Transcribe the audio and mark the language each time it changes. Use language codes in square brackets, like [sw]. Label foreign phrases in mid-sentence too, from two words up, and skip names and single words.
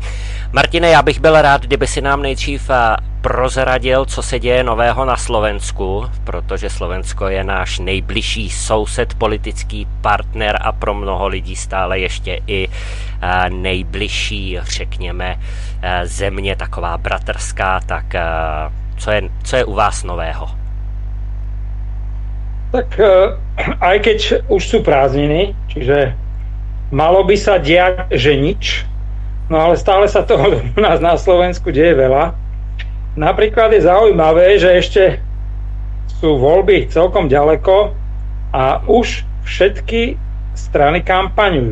[cs] Martine, já bych byl rád, kdyby si nám nejdřív prozradil, co se děje nového na Slovensku, protože Slovensko je náš nejbližší soused, politický partner a pro mnoho lidí stále ještě i nejbližší, řekněme, země, taková bratrská, tak co je u vás nového? [sk] Tak aj keď už sú prázdniny, čiže malo by sa diať, že nič, no ale stále sa toho u nás na Slovensku deje veľa. Napríklad je zaujímavé, že ešte sú voľby celkom ďaleko a už všetky strany kampaňujú.